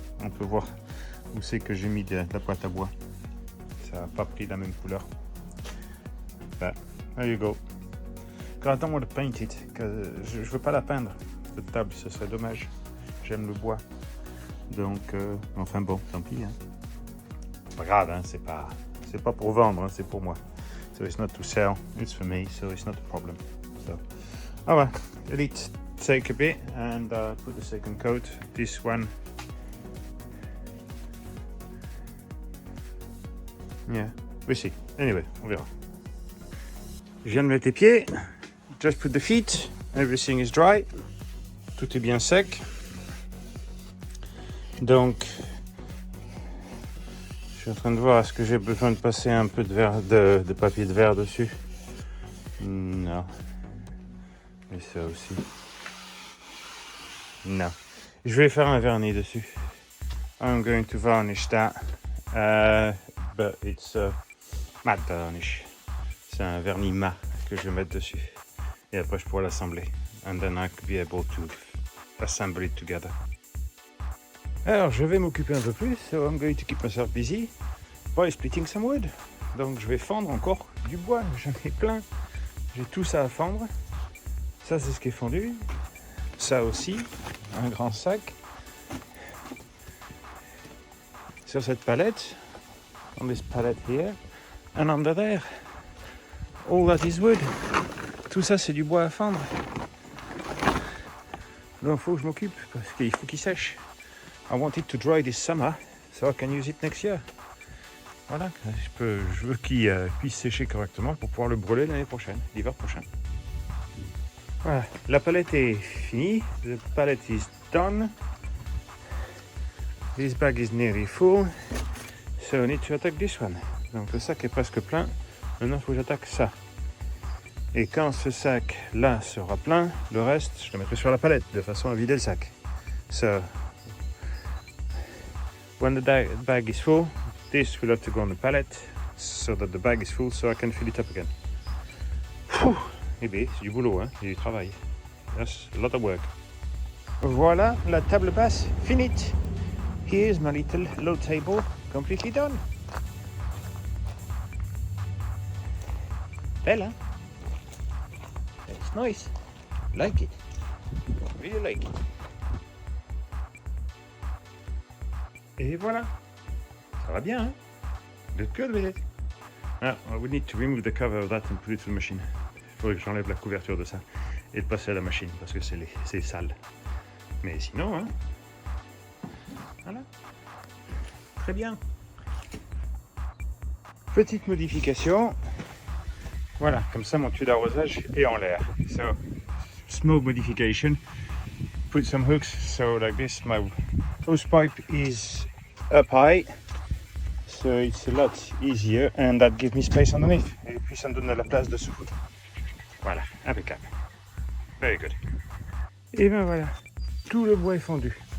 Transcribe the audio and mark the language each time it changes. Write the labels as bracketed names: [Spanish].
[French] On peut voir où c'est que j'ai mis de la pâte à bois. Ça n'a pas pris la même couleur. [English] But there you go. I don't want to paint it. [French] Je veux pas la peindre. Cette table, ce serait dommage. J'aime le bois. Donc, enfin bon, tant pis. Hein. Pas grave, hein, c'est pas pour vendre, hein, c'est pour moi. [English] So it's not to sell, it's for me, so it's not a problem. So, alright, let's take a bit and put the second coat. This one, yeah, we see. Anyway, [French] on verra. Je viens de mettre les pieds. [English] Just put the feet. Everything is dry. [French] Tout est bien sec. Donc, je suis en train de voir, est-ce que j'ai besoin de passer un peu de papier de verre dessus? Non. Et ça aussi. Non. Je vais faire un vernis dessus. [English] I'm going to varnish that. But it's matte varnish. [French] C'est un vernis mat que je vais mettre dessus. Et après, je pourrai l'assembler. [English] And then I could be able to assemble it together. [French] Alors, je vais m'occuper un peu plus. [English] So I'm going to keep myself busy by splitting some wood. [French] Donc, je vais fendre encore du bois. J'en ai plein. J'ai tout ça à fendre. Ça, c'est ce qui est fondu. Ça aussi, un grand sac. Sur cette palette. [English] On this palette here. And under there. All that is wood. [French] Tout ça, c'est du bois à fendre. Donc, il faut que je m'occupe parce qu'il faut qu'il sèche. [English] I want it to dry this summer, so I can use it next year. [French] Voilà, je veux qu'il puisse sécher correctement pour pouvoir le brûler l'année prochaine, l'hiver prochain. Voilà, la palette est finie. [English] The palette is done. This bag is nearly full. So I need to attack this one. [French] Donc le sac est presque plein. Maintenant, il faut que j'attaque ça. Et quand ce sac-là sera plein, le reste, je le mettrai sur la palette de façon à vider le sac. [English] So, when the bag is full, this will have to go on the pallet so that the bag is full so I can fill it up again. [French] Eh bien, c'est du boulot, hein, c'est du travail. [English] That's a lot of work. [French] Voilà, la table basse finie. [English] Here's my little low table completely done. [French] Belle, hein? [English] It's nice. Like it. Really like it. [French] Et voilà. Ça va bien, hein? [English] Look good with it. Now, I would need to remove the cover of that and put it to the machine. [French] Il faudrait que j'enlève la couverture de ça et de passer à la machine parce que c'est sale. Mais sinon, hein? Voilà. Très bien. Petite modification. Voilà, comme ça mon tuyau d'arrosage est en l'air. [English] So, small modification. Put some hooks, so like this, my hose pipe is up high, so it's a lot easier, and that gives me space underneath. [French] Et puis ça me donne de la place dessous. Voilà, impeccable. [English] Very good. [French] Et ben voilà, tout le bois est fondu.